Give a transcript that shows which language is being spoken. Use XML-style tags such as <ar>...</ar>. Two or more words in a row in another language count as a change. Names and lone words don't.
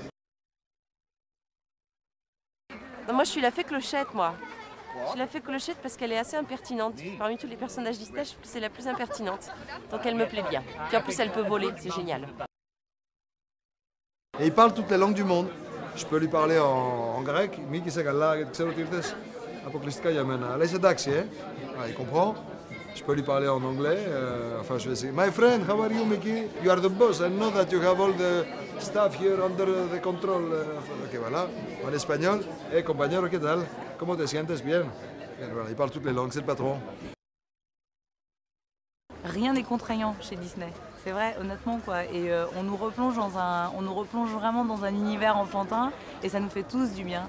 <fr>Moi, je suis la fée Clochette, moi. Je suis la fée Clochette parce qu'elle est assez impertinente. Parmi tous les personnages Disney, je trouve que c'est la plus impertinente. Donc elle me plaît bien. Puis en plus, elle peut voler, c'est génial. Et il parle toutes les langues du monde. Je peux lui parler en grec.</fr> <el>Miki σε καλά, ξέρω ότι ήρθες αποκλειστικά για μένα. Αλλά είσαι εντάξει,</el> <fr>il comprend. Je peux lui parler en anglais. Enfin, je vais essayer.</fr> <en>My friend, how are you, Mickey? You are the boss. I know that you have all the stuff here under the control.</en> <fr>Ok, voilà. En espagnol.</fr> <es>Compañero, ¿qué tal? Comment te sientes? Bien.</es> <fr>Et voilà, il parle toutes les langues, c'est le patron. Rien n'est contraignant chez Disney. C'est vrai, honnêtement, quoi. Et on nous replonge vraiment dans un univers enfantin et ça nous fait tous du bien.</fr>